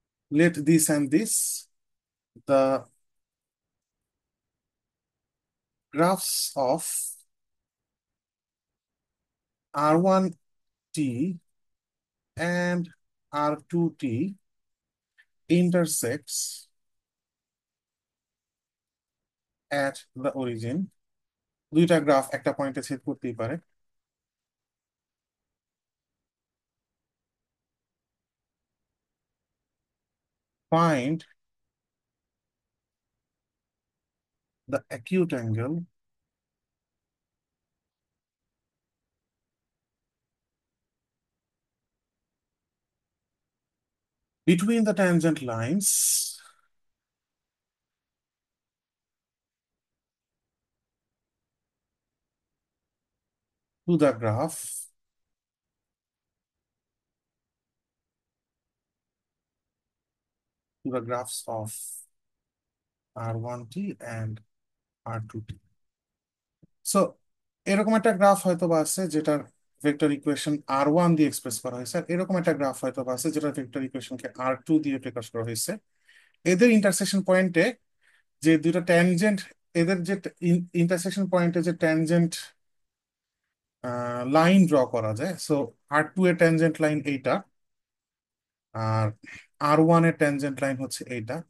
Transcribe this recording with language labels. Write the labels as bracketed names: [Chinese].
[English] let this and this, the graphs of r1t and r2t intersects at the origin। [Bangla] দুইটা graph একটা পয়েন্টে ছেদ করতেই পারে। [English] Find the acute angle between the tangent lines to the graph to the graphs of R1T and R2T. [Bangla] So এরকম একটা graph হয়তো বা আছে যেটার ভেক্টর ইকুয়েশন R1 দিয়ে এক্সপ্রেস করা হয়েছে, আর এরকম একটা গ্রাফ হয়তো বা আছে যেটার ভেক্টর ইকুয়েশনকে R2 দিয়ে প্রকাশ করা হয়েছে। এদের ইন্টারসেকশন পয়েন্টে যে দুটো ট্যানজেন্ট, এদের যে ইন্টারসেকশন পয়েন্টে যে ট্যানজেন্ট লাইন ড্র করা যায়, সো R2 এর ট্যানজেন্ট লাইন এইটা, আর R1 এর ট্যানজেন্ট লাইন হচ্ছে এইটা।